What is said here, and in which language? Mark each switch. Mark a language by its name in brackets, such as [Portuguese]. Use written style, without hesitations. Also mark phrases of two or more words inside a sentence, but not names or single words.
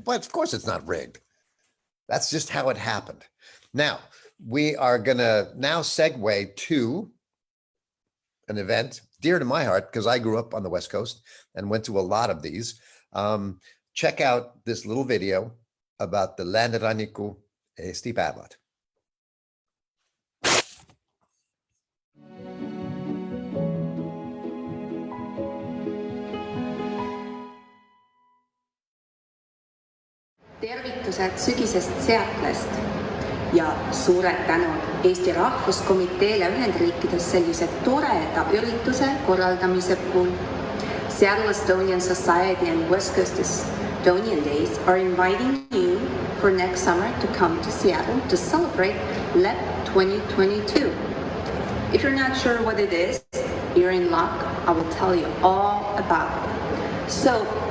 [English] But of course it's not rigged. That's just how it happened. Now, we are gonna now segue to an event dear to my heart because I grew up on the West Coast and went to a lot of these. Check out this little video about the Lääneranniku Eesti päevad. [Estonian] Tervitused sügisest Seatlest ja suured tänud Eesti Rahvuskomiteele Ühendriikides sellise toreda ürituse korraldamise puhul. [English] Seattle Estonian Society and West Coast Estonian Days are inviting you for next summer to come to Seattle to celebrate LEP 2022. If you're not sure what it is, you're in luck. I will tell you all about it.